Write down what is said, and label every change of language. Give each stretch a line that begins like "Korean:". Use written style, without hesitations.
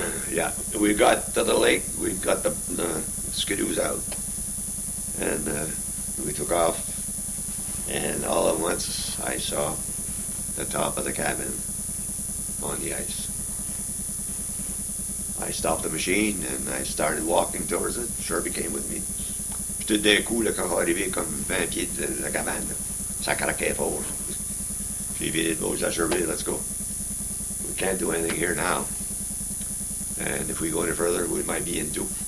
English: Yeah, we got to the lake, we got the skidoos out, and we took off, and all at once I saw the top of the cabin on the ice. I stopped the machine and I started walking towards it. Shirley came with me.
French: Puis tout d'un coup, là, quand on est arrivé comme 20 pieds de la cabane, là, ça craquait fort. J'ai vidé de l'eau, j'ai dit, Shirley,
English: let's go. We can't do anything here now. And if we go any further, we might be in too.